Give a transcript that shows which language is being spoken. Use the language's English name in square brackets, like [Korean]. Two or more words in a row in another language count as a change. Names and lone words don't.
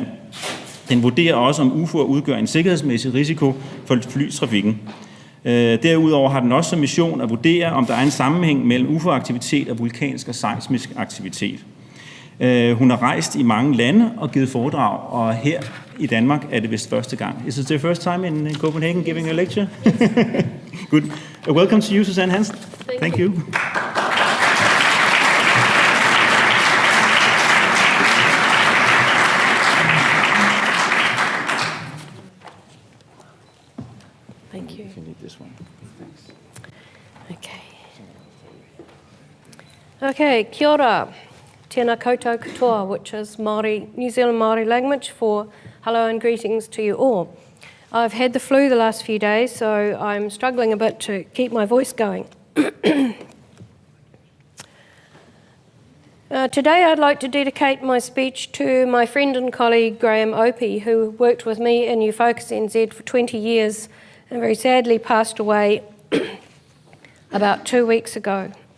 [Danish] Den vurderer også, om UFO'er udgør en sikkerhedsmæssig risiko for flytrafikken. Derudover har den også som mission at vurdere, om der er en sammenhæng mellem UFO-aktivitet og vulkansk og seismisk aktivitet. Hun har rejst i mange lande og givet foredrag, og her i Danmark er det vist første gang. [English] Is it your first time in Copenhagen giving a lecture? Good. Welcome to you, Suzanne Hansen. Thank you. Thank you. If you need this one. Thanks. [Māori] Okay, kia ora. Tēnā koutou katoa, [English] which is Māori, New Zealand Māori language for hello and greetings to you all. I've had the flu the last few days, so I'm struggling a bit to keep my voice going. Today I'd like to dedicate my speech to my friend and colleague Graham Opie, who worked with me in UFocus NZ for 20 years and very sadly passed away about 2 weeks ago.